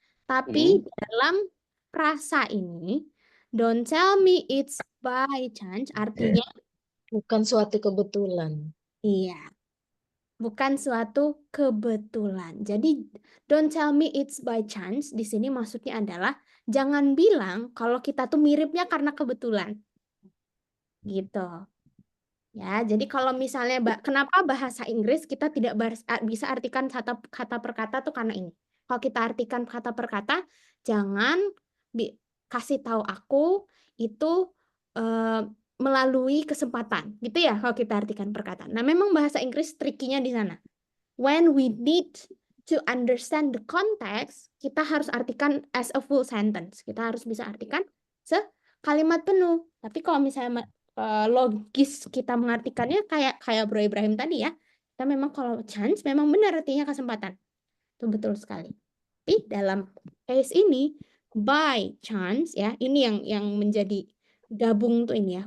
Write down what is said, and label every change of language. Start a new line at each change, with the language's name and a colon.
Indonesian: Tapi dalam frasa ini,
English: don't tell me it's by chance,
Indonesian: artinya Bukan suatu kebetulan. iya. Bukan suatu kebetulan. Jadi
English: don't tell me it's by chance.
Indonesian: Di sini maksudnya adalah jangan bilang kalau kita tuh miripnya karena kebetulan. Gitu. Ya, jadi kalau misalnya kenapa bahasa Inggris kita tidak bisa artikan kata per kata tuh karena ini. Kalau kita artikan kata per kata, jangan kasih tahu aku itu melalui kesempatan, gitu ya kalau kita artikan perkataan. Nah, memang bahasa Inggris trikinya di sana.
English: When we need to understand the context,
Indonesian: kita harus artikan
English: as a full sentence.
Indonesian: Kita harus bisa artikan sekalimat penuh. Tapi kalau misalnya logis kita mengartikannya kayak Bro Ibrahim tadi ya, kita memang kalau chance memang benar artinya kesempatan. Itu betul sekali. Tapi dalam case ini by chance ya, ini yang menjadi gabung tuh ini ya.